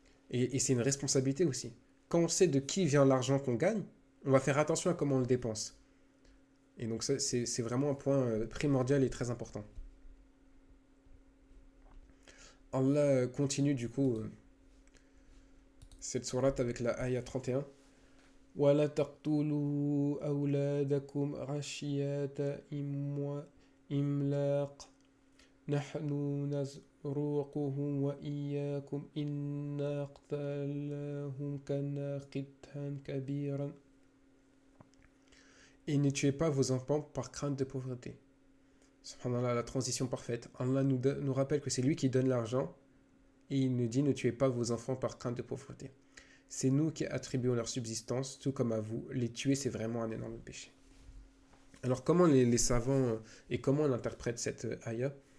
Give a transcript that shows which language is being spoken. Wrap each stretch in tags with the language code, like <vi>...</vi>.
<fr>Et c'est une responsabilité aussi. Quand on sait de qui vient l'argent qu'on gagne, on va faire attention à comment on le dépense. Et donc ça, c'est vraiment un point primordial et très important. Allah continue du coup cette sourate avec la ayah 31.</fr> <ar>وَلَا تَقْتُلُوا أَوْلَادَكُمْ خَشْيَةَ إِمْلَاقٍ نَحْنُ نَرْزُقُهُمْ وَإِيَّاكُمْ إِنَّ قَتْلَهُمْ كَانَ خِطْئًا كَبِيرًا.</ar> <fr>Et ne tuez pas vos enfants par crainte de pauvreté. Pendant la transition parfaite, Allah nous rappelle que c'est lui qui donne l'argent et il nous dit ne tuez pas vos enfants par crainte de pauvreté. C'est nous qui attribuons leur subsistance, tout comme à vous. Les tuer, c'est vraiment un énorme péché. Alors comment les savants et comment on interprète cette ayah?</fr>